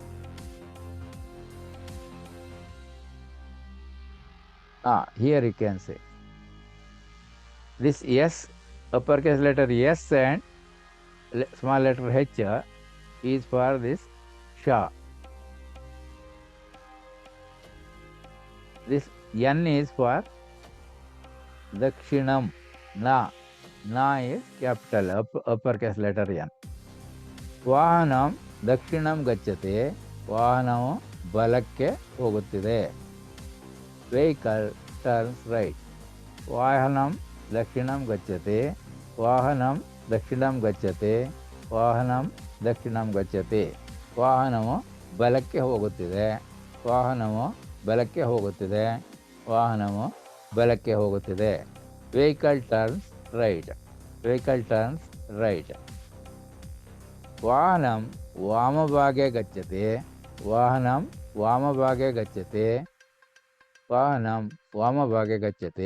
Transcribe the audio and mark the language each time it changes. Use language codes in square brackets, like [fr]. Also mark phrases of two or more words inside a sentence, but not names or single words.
[en] Here you can say this S, uppercase letter S and small letter H is for this Sha. This N is for Dakshinam. Na is capital, uppercase letter N. [sa] ವಾಹನಂ ದಕ್ಷಿಣಂ ಗಚ್ಚತೆ, [kn] ವಾಹನವು ಬಲಕ್ಕೆ ಹೋಗುತ್ತಿದೆ. [en] Vehicle turns right. [sa] ವಾಹನಂ ದಕ್ಷಿಣಂ ಗಚ್ಚತೆ, ವಾಹನಂ ದಕ್ಷಿಣಂ ಗಚ್ಚತೆ, ವಾಹನಂ ದಕ್ಷಿಣಂ ಗಚ್ಚತೆ. [kn] ವಾಹನವು ಬಲಕ್ಕೆ ಹೋಗುತ್ತಿದೆ, ವಾಹನವು ಬಲಕ್ಕೆ ಹೋಗುತ್ತಿದೆ, ವಾಹನವು ಬಲಕ್ಕೆ ಹೋಗುತ್ತಿದೆ. [en] Vehicle turns right, vehicle turns right. [sa] ವಾಹನಂ ವಾಮಭಾಗೆ ಗಚ್ಚತೆ, ವಾಹನಂ ವಾಮಭಾಗೆ ಗಚ್ಚತೆ, ವಾಹನಂ ವಾಮಭಾಗೆ ಗಚ್ಚತೆ.